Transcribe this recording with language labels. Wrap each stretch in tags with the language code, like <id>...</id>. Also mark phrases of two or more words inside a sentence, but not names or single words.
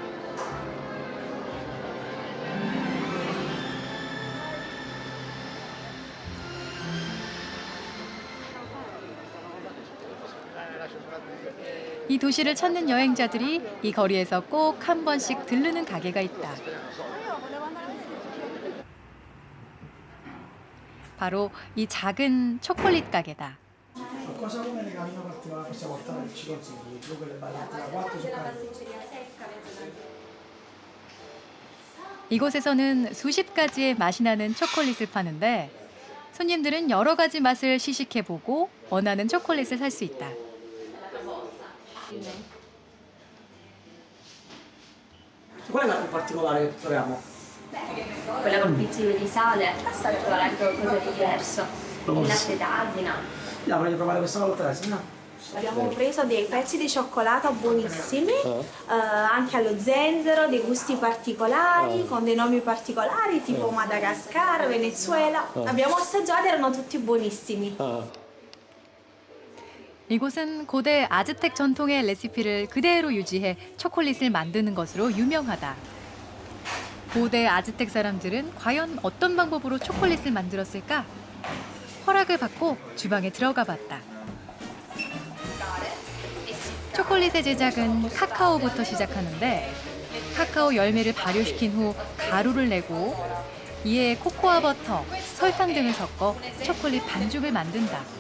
<ko>이 도시를 찾는 여행자들이 이 거리에서 꼭 한 번씩 들르는 가게가 있다. 바로 이 작은 초콜릿 가게다.</ko> <it>Cosa come regalino particolare possiamo portare? Ci consigli? Tu quelle ballettine 4 zuccheri.</it> <ko>이곳에서는 수십 가지의 맛이 나는 초콜릿을 파는데 손님들은 여러 가지 맛을 시식해보고 원하는 초콜릿을 살 수 있다.</ko> <it>Qual è la più particolare che troviamo? Quella col pizzino di sale, basta trovare anche qualcosa di diverso. Il latte d'asina. La voglio provare questa volta, no? Abbiamo preso dei pezzi di cioccolato buonissimi, anche allo zenzero, dei gusti particolari, con dei nomi particolari, tipo Madagascar, Venezuela. Abbiamo assaggiato, erano tutti buonissimi.</it> <ko>이곳은 고대 아즈텍 전통의 레시피를 그대로 유지해 초콜릿을 만드는 것으로 유명하다. 고대 아즈텍 사람들은 과연 어떤 방법으로 초콜릿을 만들었을까? 허락을 받고 주방에 들어가 봤다. 초콜릿의 제작은 카카오부터 시작하는데 카카오 열매를 발효시킨 후 가루를 내고 이에 코코아 버터, 설탕 등을 섞어 초콜릿 반죽을 만든다.</ko>